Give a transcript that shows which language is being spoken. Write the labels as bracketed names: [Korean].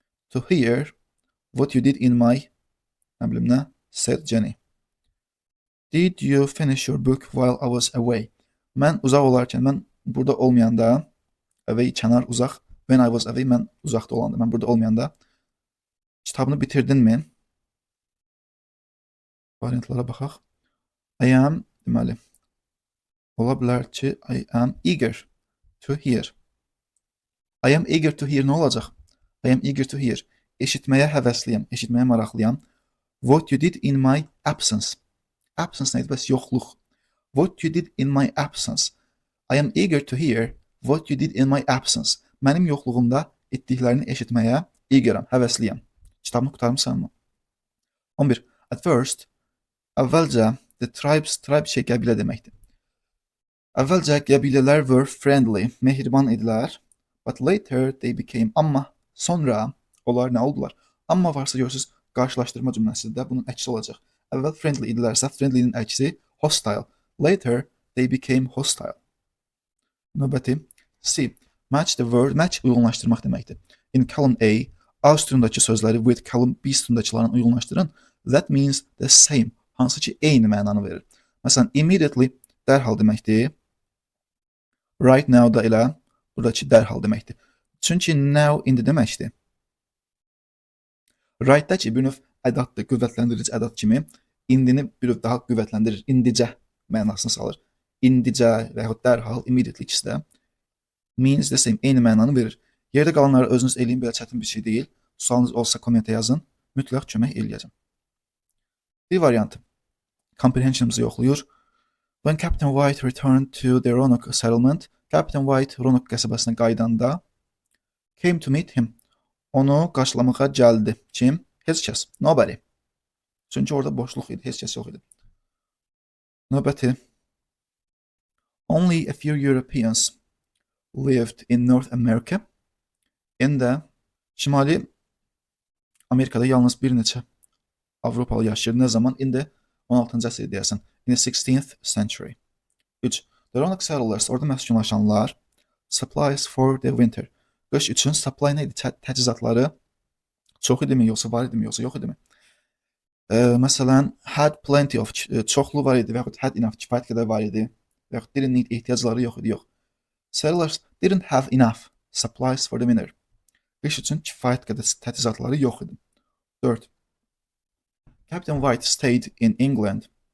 [English] to hear what you did in my, [Azerbaijani] nə bilim nə, [English] said Jenny. Did you finish your book while I was away? [Azerbaijani] Mən uzaq olarkən, mən burada olmayanda, away kənar uzaq, [English] when I was away [Azerbaijani] mən uzaqda olanda, mən burada olmayanda kitabını bitirdinmi? Variantlara baxaq. [English] I am, deməli, [Azerbaijani] ola bilər ki, [English] I am eager to hear. I am eager to hear [Azerbaijani] nə olacaq? [English] I am eager to hear. [Azerbaijani] Eşitməyə həvəsliyəm, eşitməyə maraqlıyam. [English] What you did in my absence. Absence nədir? [Azerbaijani] Bəs yoxluq. [English] What you did in my absence. I am eager to hear what you did in my absence. [Azerbaijani] Mənim yoxluğumda etdiklərini eşitməyə eagerəm, həvəsliyəm. Kitabını qurtarmısanmı? 11. [English] At first, [Azerbaijani] əvvəlcə, [English] the tribes, [Azerbaijani] tribe şey qəbilə deməkdir. Əvvəlcə qəbilələr [English] were friendly, [Azerbaijani] mehriban idilər. [English] But later they became, [Azerbaijani] amma sonra onlar nə oldular? Amma varsa görürsünüz, qarşılaşdırma cümləsində bunun əksi olacaq. Əvvəl friendly idilərsə, friendly'nin əksi hostile. Later they became hostile. Növbəti C. [English] Match the word, [Azerbaijani] match uyğunlaşdırmaq deməkdir. [English] In column A, [Azerbaijani] A sütunundakı sözləri [English] with column B [Azerbaijani] sütunundakılarla uyğunlaşdırın. [English] That means the same. [Azerbaijani] Hansı ki eyni mənanı verir. Məsələn, immediately dərhal deməkdir. Right now da elə buradakı dərhal deməkdir. Çünki now indi deməkdir. Right-dakı bir növ ədatdır, qüvvətlendirici ədat kimi. İndini bir növ daha qüvvətləndirir, indicə mənasını salır. İndicə və yaxud dərhal, immediately ikisi də [English] means the same, [Azerbaijani] eyni mənanı verir. Yerdə qalanları özünüz eləyin, belə çətin bir şey deyil. Sualınız olsa kommentə yazın, mütləq kömək eləyəcəm. Bir variantı. Comprehension'ımızı yoxlayır. [English] When Captain White returned to the Roanoke settlement, [Azerbaijani] Captain White Roanoke qəsəbəsinə qaydanda [English] came to meet him. [Azerbaijani] Onu qarşılamağa gəldi. Kim? Heç kəs. Nobody. Çünki orada boşluq idi, heç kəs yox idi. Növbəti. [English] Only a few Europeans lived in North America. [Azerbaijani] İndi Şimali Amerikada yalnız bir neçə Avropalı yaşayır. Nə zaman? İndi 16-cı əsr deyəsən. [English] In the 16th century. [Azerbaijani] 3. [English] The Roanoke settlers, [Azerbaijani] orada məskunlaşanlar, [English] supplies for the winter. [Azerbaijani] Qış üçün supply nə idi? Təchizatları çox idimi, yoxsa var idimi, yoxsa yox idimi? Məsələn, [English] had plenty of, [Azerbaijani] çoxlu var idi və yaxud [English] had enough, [Azerbaijani] kifayət qədər var idi və yaxud [English] didn't need, [Azerbaijani] ehtiyacları yox idi, yox. [English] Settlers didn't have enough supplies for the winter. [Azerbaijani] Qış üçün kifayət qədər təchizatları yox idi. 4. [English] Captain White stayed in England.